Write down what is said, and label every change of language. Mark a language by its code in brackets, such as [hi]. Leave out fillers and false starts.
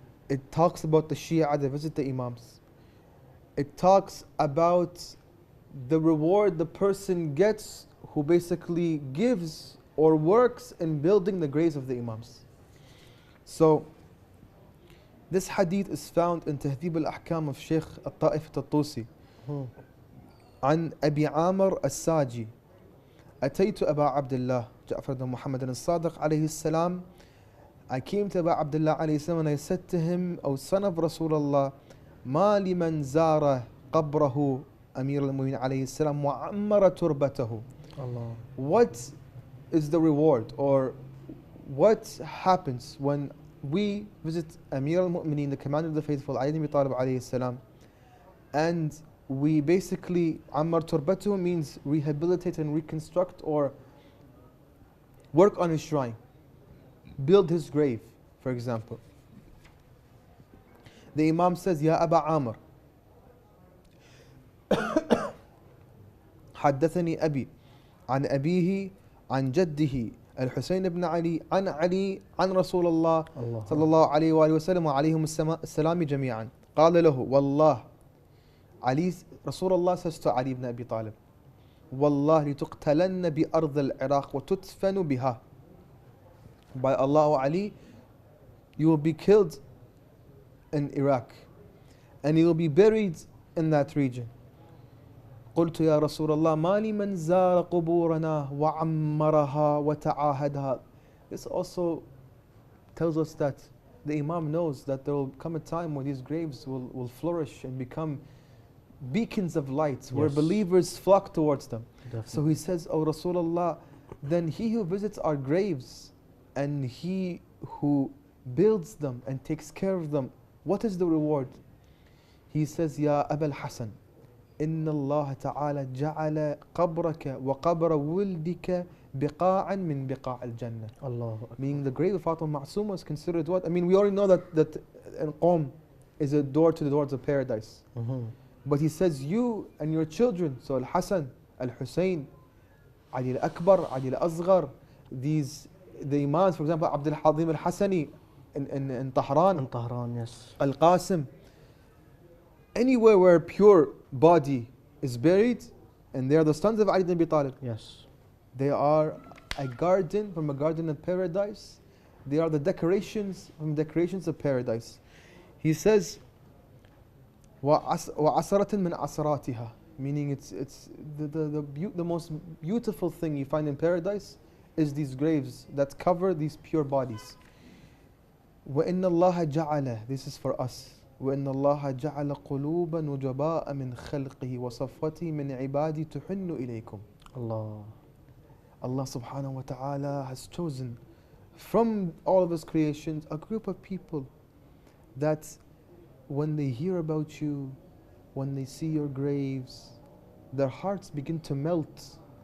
[en] It talks about the Shia that visit the Imams. It talks about the reward the person gets who basically gives or works in building the graves of the Imams. So, this hadith is found in Tahdhib al-Ahkam of Shaykh al-Ta'if al-Tusi. [ar] عن أبي عامر الساجي أتيت أبا عبد الله جعفر بن محمد الصادق عليه السلام. [en] I came to Abu Abdullah alayhi salam and I said to him, O son of Rasulullah, [ar] ما لمن زار قبره أمير المؤمنين عليه السلام وعمر تربته. [en] What is the reward, or what happens when we visit Amir al-Mu'mineen, the commander of the faithful, Ali ibn Abi Talib alayhi salam, and we basically, Ammar turbatuhu means rehabilitate and reconstruct or work on his shrine, build his grave, for example. The Imam says, [ar] Ya Aba Amr, حدثني أبي عن أبيه عن جده الحسين بن علي عن علي عن رسول الله صلى الله عليه وآله وسلم وعليهم السلام جميعا. قال له والله, Ali, Rasulullah says to Ali ibn Abi Talib, والله لتقتلن بأرض العراق وتدفن بها. [en] By Allah, O Ali, you will be killed in Iraq and you will be buried in that region. [ar] قلت يا رسول الله ما لمن زار قبورنا وعمرها وتعاهدها. [en] This also tells us that the Imam knows that there will come a time when these graves will flourish and become beacons of light, where believers flock towards them. Definitely. So he says, O Rasulullah, then he who visits our graves and he who builds them and takes care of them, what is the reward? He says, [ar] Ya Abul Hasan, إن الله تعالى جعل قبرك وقبر ولدك بقاعا من بقاع الجنة. [en] Allah. Meaning the grave of Fatima Al-Ma'suma is considered what? I mean, we already know that Qom is a door to the doors of paradise. But he says, you and your children, so Al-Hasan, Al-Hussein, Ali Al-Akbar, Ali Al-Asghar, these, the Imams, for example, Abdul Hadim Al-Hasani in Tehran. In Tehran, yes. Al-Qasim. Anywhere where pure body is buried, and they are the sons of Ali ibn Abi Talib. Yes. They are a garden from a garden of paradise. They are the decorations from decorations of paradise. He says, [ar] وَعَسَرَةٍ مِّنْ عَسَرَاتِهَا, [en] meaning it's the most beautiful thing you find in paradise is these graves that cover these pure bodies. [ar] وَإِنَّ اللَّهَ جَعَلَ, [en] this is for us, [ar] وَإِنَّ اللَّهَ جَعَلَ قُلُوبًا وَجَبَاءً مِنْ خَلْقِهِ وَصَفْوَتِهِ مِنْ عِبَادِي تُحِنُّ إِلَيْكُمْ. [en] Allah subhanahu wa ta'ala has chosen from all of his creations a group of people that when they hear about you, when they see your graves, their hearts begin to melt.